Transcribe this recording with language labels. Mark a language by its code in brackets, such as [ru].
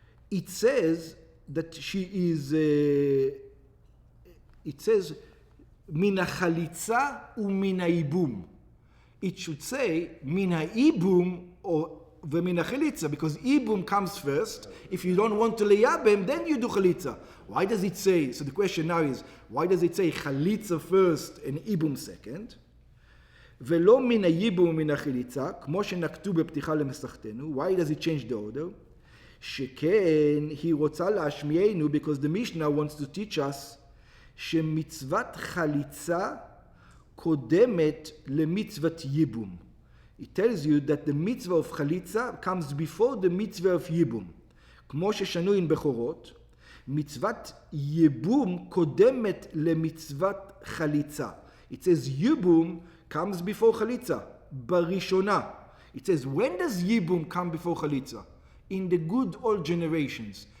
[en] It says that she is, it says, [he] מן החליצה ומן האיבום. [en] It should say, [he] מן האיבום [en] or [he] ומן החליצה, [en] because ibum comes first. If you don't want to leyabem, then you do chalitza. Why does it say, so the question now is, why does it say chalitza first and ibum second? [he] ולא מן הייבום ומן החליצה, כמו שנקטו בפתיחה למסכתנו. [en] Why does it change the order? [he] שכן היא רוצה להשמיענו, [en] because the Mishnah wants to teach us, [he] שמצוות חליצה קודמת למצוות ייבום. [en] It tells you that the mitzvah of chalitza comes before the mitzvah of yibum. [he] כמו ששנו [en] in בכורות, [he] מצוות ייבום קודמת למצוות חליצה. [en] It says ייבום comes before חליצה, [he] בראשונה. [en] It says, when does ייבום come before חליצה? In the good old generations.